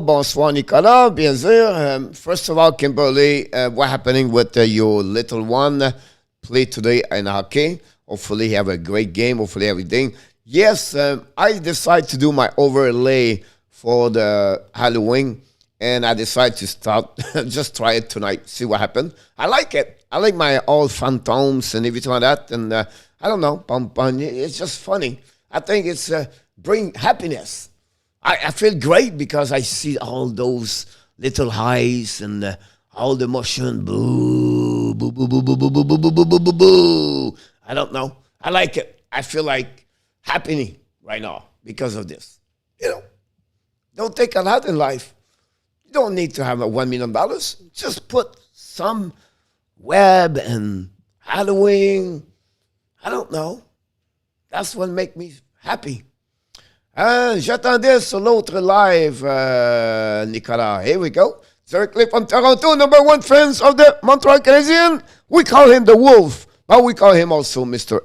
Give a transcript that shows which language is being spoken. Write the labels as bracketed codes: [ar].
[fr] Bonsoir, Nicolas, bien sûr. [en] First of all, Kimberly, what's happening with your little one? Play today in hockey. Hopefully, have a great game. Hopefully, everything. Yes, I decided to do my overlay for the Halloween, and I decided to start, just try it tonight, see what happens. I like it. I like my old phantoms and everything like that, and I don't know, it's just funny. I think it's bring happiness. I feel great because I see all those little eyes and all the motion. Boo, boo, boo, boo, boo, boo, boo, boo, boo, boo, boo, boo. I don't know. I like it. I feel like happening right now because of this. You know, don't take a lot in life. You don't need to have a $1 million. Just put some web and Halloween. I don't know. That's what makes me happy. [fr] J'attendais sur l'autre live, Nicolas. [en] Here we go. Directly from Toronto, number one fans of the Montreal Canadiens. We call him the Wolf, but we call him also Mr.